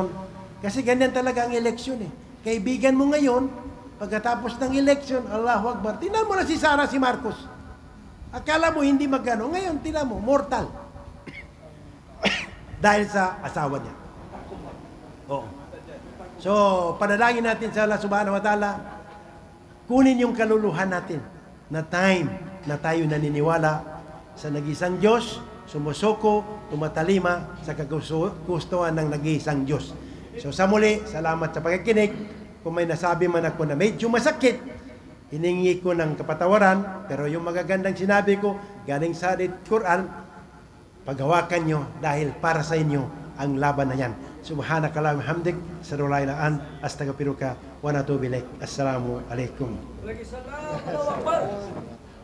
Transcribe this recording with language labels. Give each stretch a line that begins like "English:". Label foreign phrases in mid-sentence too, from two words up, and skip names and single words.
Filipino: Kasi ganyan talaga ang election eh. Kaibigan mo ngayon, pagkatapos ng election,
Arabic: الله أكبر,
Filipino: tingnan mo na si Sara, si Marcos. Akala mo hindi magano, ngayon tingnan mo, mortal. Dahil sa asawa niya. Oo. So, panalangin natin sa
Arabic: الله سبحانه وتعالى,
Filipino: kunin yung kaluluhan natin na time na tayo naniniwala sa nag-isang Diyos, sumusoko, tumatalima sa kagustuhan ng nag-iisang Diyos. So sa muli, salamat sa pagkikinig. Kung may nasabi man ako na medyo masakit, hiningi ko ng kapatawaran, pero yung magagandang sinabi ko, galing sa Quran, paghawakan nyo dahil para sa inyo ang laban na yan.
Arabic: سبحانك اللهم حمدك سارولاي نا أستغفرك ونتوب إليك. السلام عليكم.